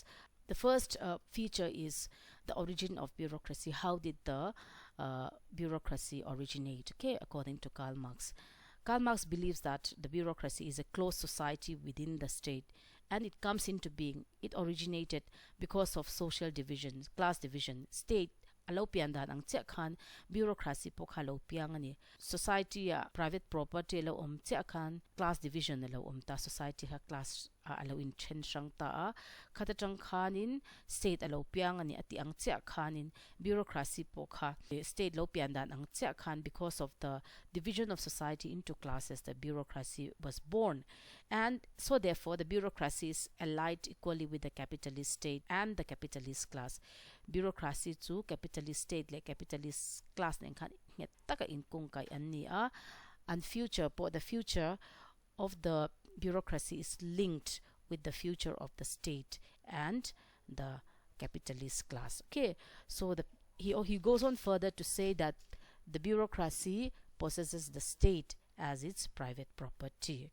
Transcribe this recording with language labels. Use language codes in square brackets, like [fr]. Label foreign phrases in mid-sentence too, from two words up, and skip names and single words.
[en] The first feature is the origin of bureaucracy. How did the bureaucracy originate? Okay, according to Karl Marx. Karl Marx believes that the bureaucracy is a closed society within the state, and it comes into being. It originated because of social division, class division. [lus] State alo piandan ang che khan bureaucracy po khalo piangani. Society [en] private property [lus] alo che khan [en] class division [lus] alo ta society ha class alo in chen sang ta khatachang khanin state alo piangani ati ang che khanin bureaucracy po kha state lo piandan ang che khan. [en] Because of the division of society into classes, the bureaucracy was born, and so therefore the bureaucracy is allied equally with the capitalist state and the capitalist class. Bureaucracy to capitalist state like capitalist class [lus] nen khan taka in kung kai anni [en] and future po the future of the bureaucracy is linked with the future of the state and the capitalist class. Okay, so he goes on further to say that the bureaucracy possesses the state as its private property.